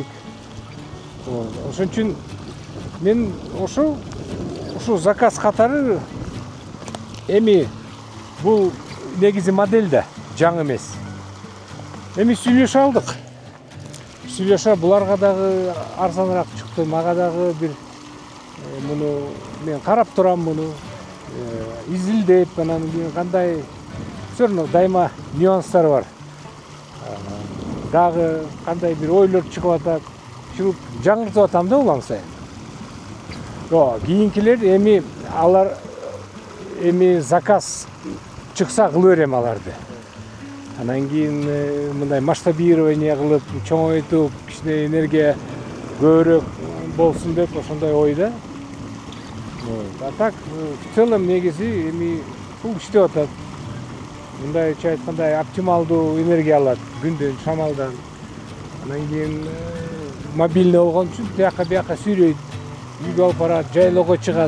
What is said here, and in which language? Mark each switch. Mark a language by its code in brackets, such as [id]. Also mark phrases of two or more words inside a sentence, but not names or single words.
[ky] Ошон үчүн мен ошо заказ катары эми бул негизи модель да жаңы эмес. Эми сүйлөшө алдык. Сүйлөшө буларга дагы арзаныраак чыкты, мага дагы бир муну мен карап турам, муну изилдеп, анан кийин кандай [ru] все равно [ky] дайыма нюанстар бар. Дагы кандай бир ойлор чыгып атат, жаңыртып атам да улам сайын. Кийинкилер эми алар эми заказ чыкса кылып берем аларды. Анан кийин мындай масштабирование кылып, чоңойтуп, кичине энергия көбүрөөк болсун деп ошондой ойда. [ru] А так в целом [ky] негизи эми бул иштеп атат. Мындайча айткандай оптималдуу энергия алат күндөн, шамалдан. Анан кийин мобильный болгон үчүн тияка бияка сүйрөйт, үйгө алып барат, жайлоого чыгат.